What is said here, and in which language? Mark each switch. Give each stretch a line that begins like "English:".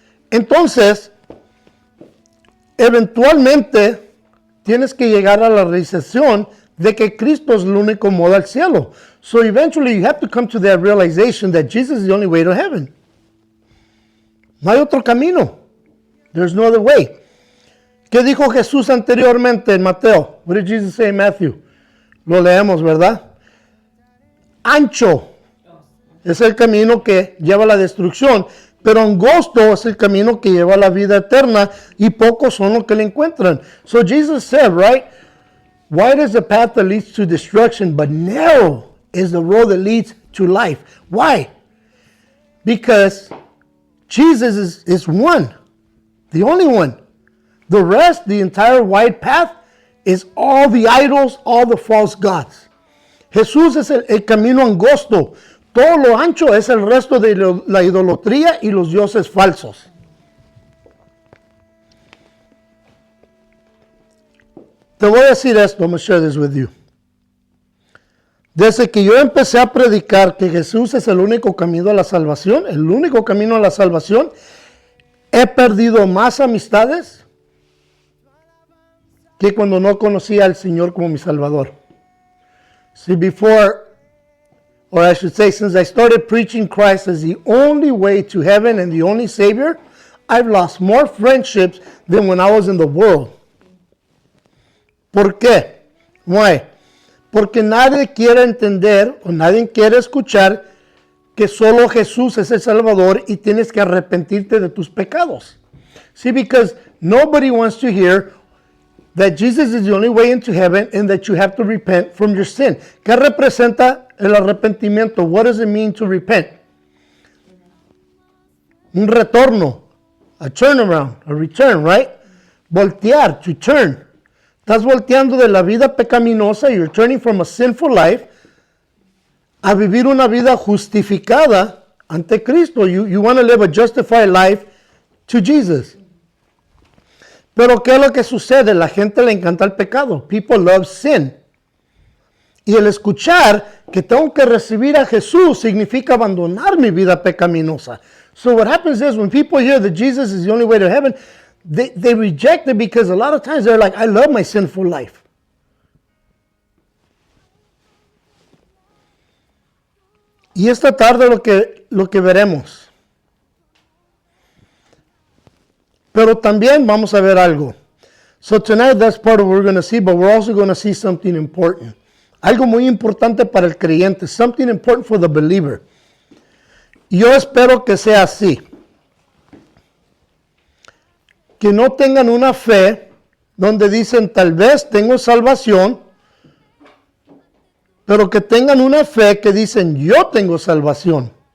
Spanish: Entonces, eventualmente tienes que llegar a la realización de que Cristo es el único modo al cielo.
English: So eventually you have to come to that realization that Jesus is the only way to heaven.
Spanish: No hay otro camino.
English: There's no other way.
Spanish: ¿Qué dijo Jesús anteriormente en Mateo?
English: What did Jesus say in Matthew?
Spanish: Lo leemos, ¿verdad? Ancho es el camino que lleva a la destrucción, pero angosto es el camino que lleva a la vida eterna, y pocos son los que le encuentran.
English: So Jesus said, right? Wide is the path that leads to destruction, but narrow is the road that leads to life. Why? Because Jesus is one, the only one. The rest, the entire wide path, is all the idols, all the false gods.
Spanish: Jesús es el camino angosto. Todo lo ancho es el resto de la idolatría y los dioses falsos. Te voy a decir esto,
English: I'm going to share this with you.
Spanish: Desde que yo empecé a predicar que Jesús es el único camino a la salvación, he perdido más amistades que cuando no conocía al Señor como mi Salvador.
English: See, or I should say, since I started preaching Christ as the only way to heaven and the only Savior, I've lost more friendships than when I was in the world.
Spanish: ¿Por qué?
English: Why?
Spanish: Porque nadie quiere entender o nadie quiere escuchar que solo Jesús es el Salvador y tienes que arrepentirte de tus pecados.
English: See, because nobody wants to hear that Jesus is the only way into heaven and that you have to repent from your sin.
Spanish: ¿Qué representa el arrepentimiento?
English: What does it mean to repent?
Spanish: Un retorno,
English: a turnaround, a return, right?
Spanish: Voltear,
English: to turn.
Spanish: Estás volteando de la vida pecaminosa,
English: you're turning from a sinful life
Spanish: a vivir una vida justificada ante Cristo.
English: You want to live a justified life to Jesus.
Spanish: Pero ¿qué es lo que sucede? La gente le encanta el pecado.
English: People love sin.
Spanish: Y el escuchar que tengo que recibir a Jesús significa abandonar mi vida pecaminosa.
English: So what happens is when people hear that Jesus is the only way to heaven, they reject it because a lot of times they're like, I love my sinful life.
Spanish: Y esta tarde lo que veremos. Pero también vamos a ver algo.
English: So tonight that's part of what we're going to see, but we're also going to see something important.
Spanish: Algo muy importante para el creyente.
English: Something important for the believer.
Spanish: Yo espero que sea así. Que no tengan una fe donde dicen tal vez tengo salvación, pero que tengan una fe que dicen yo tengo salvación.